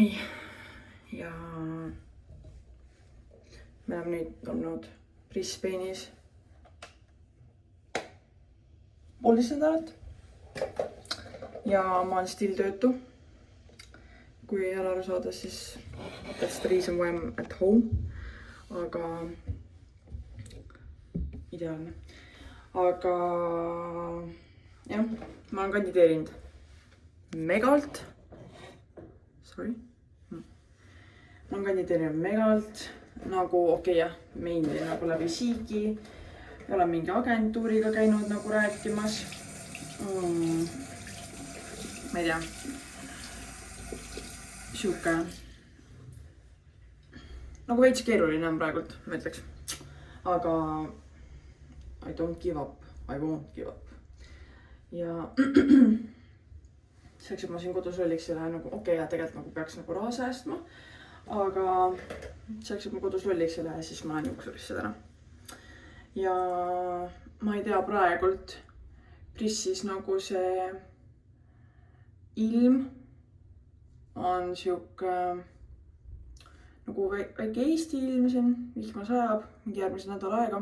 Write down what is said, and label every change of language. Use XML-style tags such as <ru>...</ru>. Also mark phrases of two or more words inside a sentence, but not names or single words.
<et>mai ja me oleme nüüd olnud Brisbane'is 1,5 nädalat ja ma olen still töötu. Kui ära aru saada, siis</et> <en>that's the reason why I'm at home.</en> <et>Aga ideaalne. Aga jah, ma olen kandideerinud Megalt. Sorry. Ma olen kandideerinud Megalt nagu jah, mainly nagu läbi Siigi. Olen mingi agentuuriga käinud nagu rääkimas. Ma ei tea. Siuke nagu veits keeruline on praegult, ma ütleks.</et> <en>Aga I don't give up. I won't give up.</en> <et>Ja selleks, et ma siin kodus lolliks ei lähe nagu ja tegelikult nagu peaks nagu raha säästma. Aga selleks, et ma kodus lolliks ei lähe, siis ma lähen juuksurisse täna. Ja ma ei tea, praegult Prissis nagu see ilm on siuke nagu väike Eesti ilm siin, vihma sajab mingi järgmise nädala aega.</et>